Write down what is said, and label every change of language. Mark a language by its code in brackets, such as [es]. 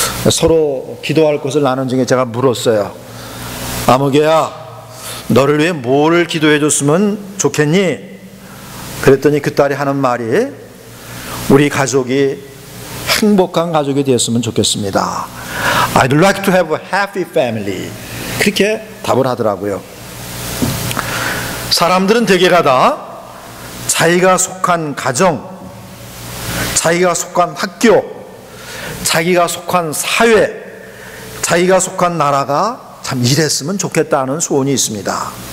[ko] 서로 기도할 것을 나눈 중에 제가 물었어요. 아무개야, 너를 위해 뭘 기도해 줬으면 좋겠니? 그랬더니 그 딸이 하는 말이 우리 가족이 행복한 가족이 되었으면 좋겠습니다. [en] I'd like to have a happy family. [ko] 그렇게 답을 하더라고요. 사람들은 대개가 다 자기가 속한 가정, 자기가 속한 학교, 자기가 속한 사회, 자기가 속한 나라가 참 이랬으면 좋겠다는 소원이 있습니다.